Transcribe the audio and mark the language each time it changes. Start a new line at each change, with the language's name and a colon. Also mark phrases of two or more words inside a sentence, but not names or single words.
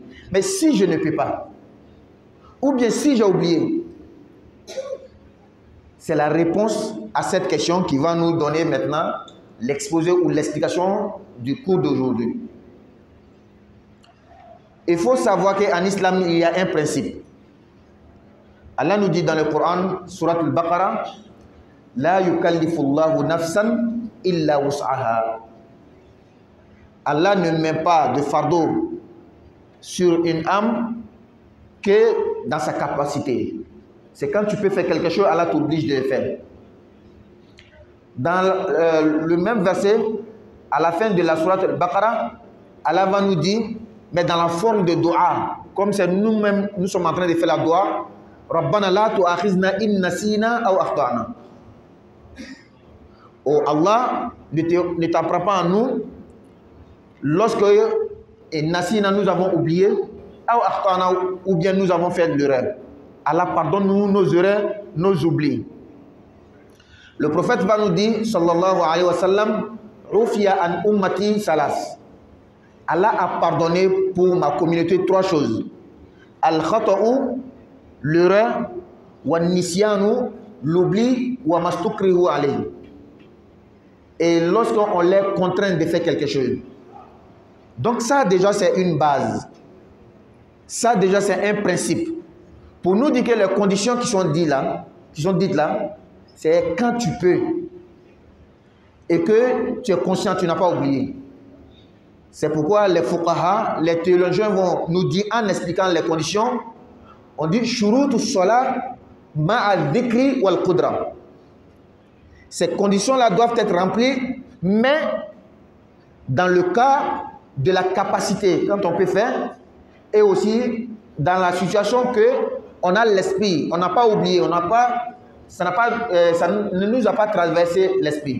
French: Mais si je ne peux pas, ou bien si j'ai oublié, c'est la réponse à cette question qui va nous donner maintenant l'exposé ou l'explication du cours d'aujourd'hui. Il faut savoir qu'en islam, il y a un principe. Allah nous dit dans le Coran,
Arabic: سورة البقرة لا يكلف الله نفسا إلا وسعها.
French: Allah ne met pas de fardeau sur une âme que dans sa capacité. C'est quand tu peux faire quelque chose, Allah t'oblige de le faire. Dans le même verset, à la fin de la Surat al-Baqarah, Allah va nous dire, mais dans la forme de dua, comme c'est nous-mêmes, nous sommes en train de faire la dua,
Arabic: ربنا لا تؤاخذنا إن نسينا أو أخطأنا.
French: Oh Allah, ne t'apprends pas en nous lorsque nasina nous avons oublié,
Arabic: أو أخطأنا,
French: ou bien nous avons fait de l'erreur. Allah pardonne-nous nos erreurs, nos oublis. Le prophète va nous dire,
Arabic: صلى الله عليه وسلم رفع عن أمتي ثلاث.
French: Allah a pardonné pour ma communauté 3 choses.
Arabic: Al-khata'u, l'erreur, والنسيان, l'oubli, وما استكرهوا عليه.
French: Et lorsqu'on les contraint de faire quelque chose. Donc ça déjà c'est une base. Ça déjà c'est un principe. Pour nous dire que les conditions qui sont dites là, c'est quand tu peux. Et que tu es conscient, tu n'as pas oublié. C'est pourquoi les fuqaha, les théologiens vont nous dire en expliquant les conditions, on dit
Arabic: شروط الصلاة مع الذكر والقدرة.
French: Ces conditions-là doivent être remplies, mais dans le cas de la capacité, quand on peut faire, et aussi dans la situation que on a l'esprit, on n'a pas oublié, ça ne nous a pas traversé l'esprit.